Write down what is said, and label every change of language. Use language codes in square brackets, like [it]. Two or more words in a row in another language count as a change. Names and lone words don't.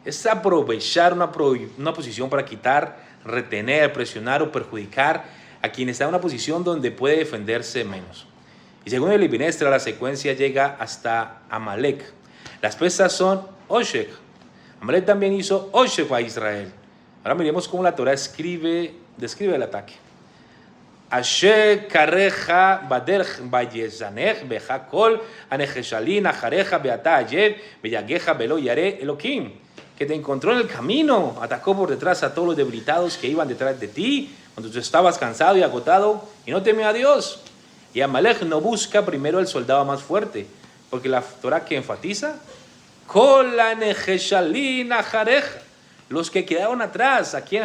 [es] Es aprovechar una posición para quitar, retener, presionar o perjudicar a quien está en una posición donde puede defenderse menos. Y según el Ibn Ezra, la secuencia llega hasta Amalek. Las presas son Oshek. Amalek también hizo Oshek a Israel. Ahora miremos cómo la Torah describe el ataque. [he] אשר קרך בדרך ויזנב בך כל הנחשלים אחריך ואתה עיף ויגע ולא ירא אלהים, [es] que te encontró en el camino, atacó por detrás a todos los debilitados que iban detrás de ti cuando tú estabas cansado y agotado y no temió a Dios. Y Amalek no busca primero el soldado más fuerte, porque la Torah que enfatiza [he] כל הנחשלים אחריך, [es] los que quedaron atrás, ¿a quién?